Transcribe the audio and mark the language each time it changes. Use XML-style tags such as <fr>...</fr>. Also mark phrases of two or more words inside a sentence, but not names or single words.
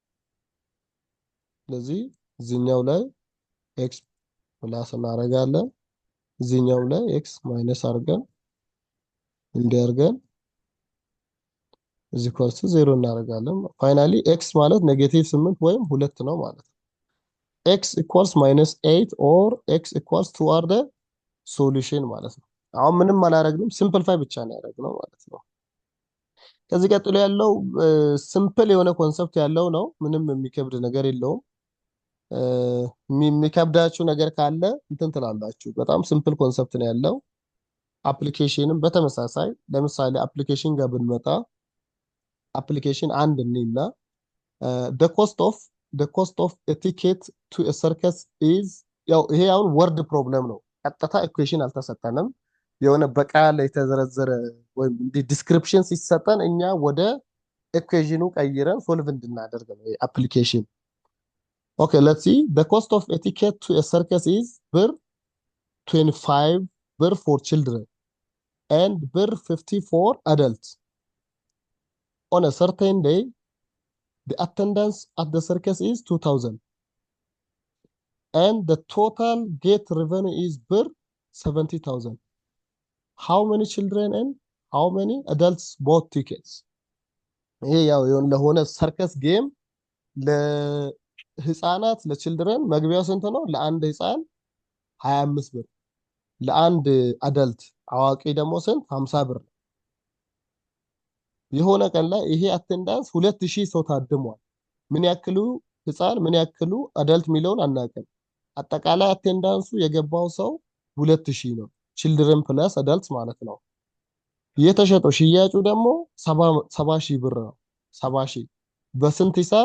<am>ስለዚህ እዚህኛው ላይ x ፕላስ እናደርጋለን፣ እዚህኛው ላይ x ማይነስ አድርገን እንዲያርገን እዚህ ኮርስ 0 እናደርጋለን። ፋይናሊ x ማለት ኔጌቲቭ 8 ወይም 2 ነው ማለት ነው።</am> <en>x equals -8 or x equals 2 are the solution</en> <am>ማለት ነው። አሁን ምንም አላደረግንም ሲምፕሊፋይ ብቻ ነው ያደረግነው ማለት ነው። ከዚህ ቀጥሎ ያለው ሲምፕል የሆነ ኮንሰፕት ያለው ነው። ምንም የሚከብድ ነገር የለውም። የሚከብዳችሁ ነገር ካለ እንትን ትላላችሁ። በጣም ሲምፕል ኮንሰፕት ነው ያለው። አፕሊኬሽንም በተመሳሳይ ለምሳሌ አፕሊኬሽን ጋር ብንመጣ አፕሊኬሽን አንድ እንይና</am> <en>the cost of a ticket to a circus is</en> <am>ያው ይሄ አሁን ወርድ ፕሮብለም ነው። ቀጥታ ኢኩዌሽን አልተሰጠንም። የሆነ በቃል የተዘረዘረ ወይም ዲስክሪፕሽን ሲሰጠን እኛ ወደ ኢኩዌሽኑ ቀይረን ሶልቭ እንድናደርግ ነው አፕሊኬሽን።</am> <en>okay let's see the cost of a ticket to a circus is</en> <am>ብር 25 ብር</am> <en>for children</en> <am>and ብር 50</am> <en>for adults. On a certain day the attendance at the circus is 2000 and the total gate revenue is ብር 70,000. How many children and how many adults bought tickets?</en> <am>ይሄ ያው ለሆነ ሰርከስ ጌም ለህፃናት ለችልድረን መግቢያው ስንት ነው? ለአንድ ህፃን 25 ብር፣ ለአንድ አደልት አዋቂ ደግሞ ስንት? 50 ብር። የሆነ ቀን ላይ ይሄ አቴንዳንስ 2000 ሰው ታድሟል። ምን ያክሉ ህፃን ምን ያክሉ አደልት የሚለውን አናውቅም። አጠቃላይ አቴንዳንሱ የገባው ሰው 2000 ነው። ችልድረን ፕለስ አዳልት ማለት ነው። የተሸጠው ሽያጩ ደግሞ 70,000 ብር ነው። 70,000 በስንት ሂሳብ?</am>